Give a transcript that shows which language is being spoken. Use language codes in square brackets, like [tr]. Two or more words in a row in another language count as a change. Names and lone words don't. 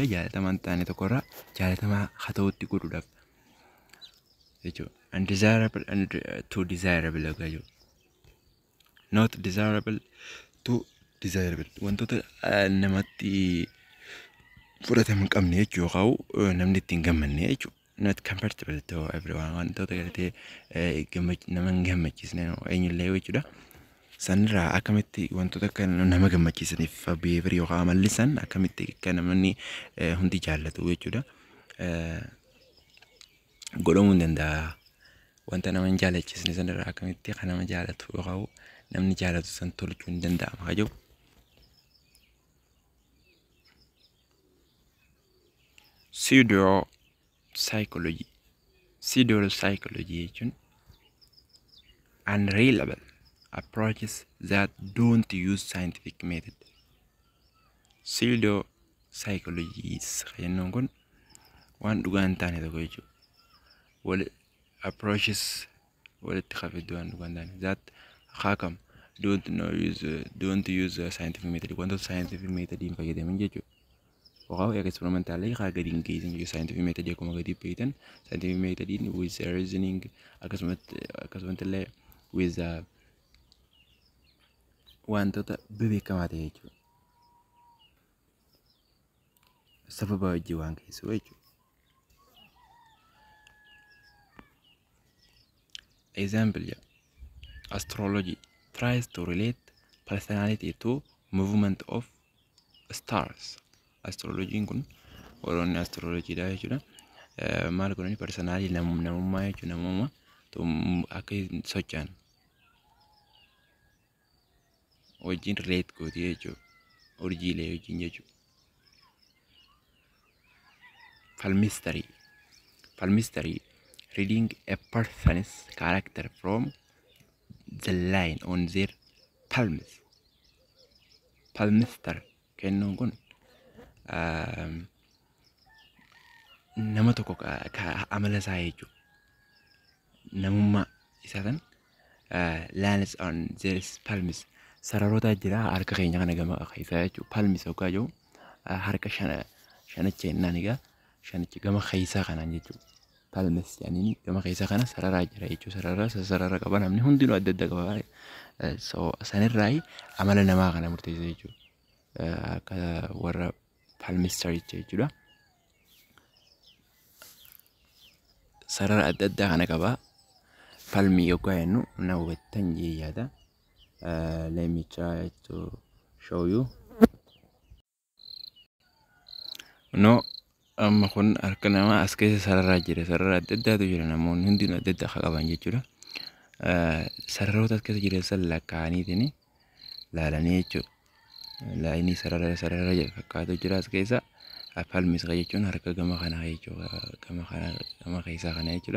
[om] Jaalatamaan taane tokkorraa jaalatamaa haa ta'utti godhuudhaaf jechuudha. [en] Undesirable and to desirable jechuudha. Not desirable to desirable. [om] Wantoota namatti fudhatama hin qabne jechuudha. Yookaan namni ittiin gammanne jechuudha. [en] Not comfortable to everyone. [om] Wantoota galatee nama hin gammachiisne eenyullee jechuudha. Sanirraa akkamitti wantoota akka nama gammachiisaniif behavior yookaan amalli san akkamitti akka namni hundi jaallatu jechuudha. Godhamuu hin danda'a. Wanta nama hin jaallachiisne sanirraa akkamitti akka nama jaallatu yookaan namni jaallatu san tolchuu hin danda'ama kajechu. Pseudo-psychology. [en] Pseudo-psychology jechuun unreliable approaches that don't use scientific method. [om] Pseudo-psychologies jennuun kun waan dhugaa hin taane tokko jechuudha. Wal approaches walitti qabeddu waan dhugaa hin taane that hakam [en] don't use scientific method. [om] Wantoota [en] scientific method [om] hin fayyadamin jechuudha. [en] Wow, experimentally gadi engaging with scientific method [om] akkuma gadi beektan [en] scientific method with reasoning akkasumallee with [om] wantoota beekamaa ta'e jechuudha. Sababa hojii waan keessu jechuudha. [en] Example, astrology tries to relate personality to movement of stars. [om] Astrology kun warroonni astrology dha jechuudha. Maal godhani personality namummaa jechuudha. Namummaa akka socho'an wajjin relate gooti jechuudha. Urjiilee wajjin jechuudha. [en] Palmistry reading a person's character from the line on their palms. [om] Palmistry kennuun kun nama tokko amala isaa jechuudha. Namummaa isaa san [en] lines on their palms. [om] Sararoota jira harka keenya kana gama keessaa jechuudha. Palms hoggaa jiru harka shanicha jennaan egaa shanicha gama keessaa kanaan jechuudha. Palms yaani gama keessaa kana sararaa jira jechuudha. Sarara qaba namni hundinuu adda adda qaba. Sanirraa amala namaa kana murteessa jechuudha. Akka warra palmistry jechuudha. Sarara adda addaa kana qaba. Palmii hoggaa jennu na hubattan yaada. [en] Let me try to show you. No, [om] amma kun harka namaa as keessa sararraa jira. Sarara adda addaatu jira. Namoonni hundinuu adda addaa qaban jechuudha. Sararoota as keessa jiran san lakkaa'aniitiin laalanii jechuudha. Laayinii sarara fakkaatu jira as keessa. Palmis jechuun harka gama kanaa jechuudha. Gama keessaa kana jechuudha.